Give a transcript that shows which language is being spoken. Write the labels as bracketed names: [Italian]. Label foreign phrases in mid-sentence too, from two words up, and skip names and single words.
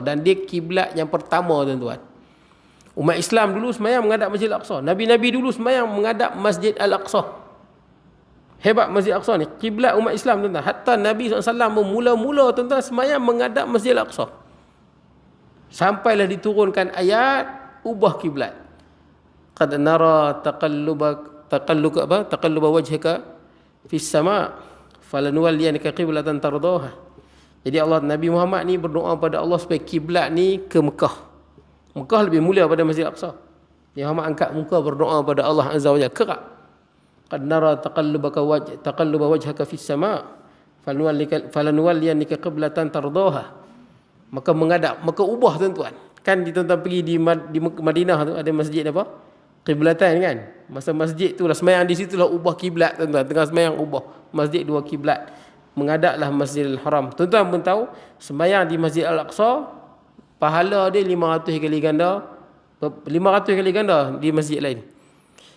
[Malay] Dan dia kiblat yang pertama, tuan-tuan. Umat Islam dulu semayang menghadap Masjid Al-Aqsa. Nabi-Nabi dulu semayang menghadap Masjid Al-Aqsa. Hebat Masjid Al-Aqsa ni. Kiblat umat Islam, tuan-tuan. Hatta Nabi SAW mula-mula, tuan-tuan, semayang menghadap Masjid Al-Aqsa. Sampailah diturunkan ayat ubah kiblat. [Arabic] قد نرى تقلب وجهك في السماء فلنولينك قبلة ترضاها. [Malay] Jadi Nabi Muhammad ni berdoa pada Allah supaya kiblat ni ke Mekah. Mekah lebih mulia pada Masjid Al-Aqsa. Nabi Muhammad angkat muka berdoa pada Allah [Arabic] عز وجل. [Malay] Kerak. [Arabic] قد نرى تقلب وجهك في السماء فلنولينك قبلة ترضاها. [Malay] Maka menghadap, maka ubah, tuan-tuan. Kan tuan-tuan pergi di Madinah tu ada masjid apa? Kiblatan kan. Masa masjid tu lah semayang di situ lah ubah kiblat, tuan-tuan. Tengah semayang ubah masjid dua kiblat. Menghadaplah Masjidil Haram. Tuan-tuan pun tahu semayang di Masjid Al-Aqsa pahala dia 500 kali ganda di masjid lain.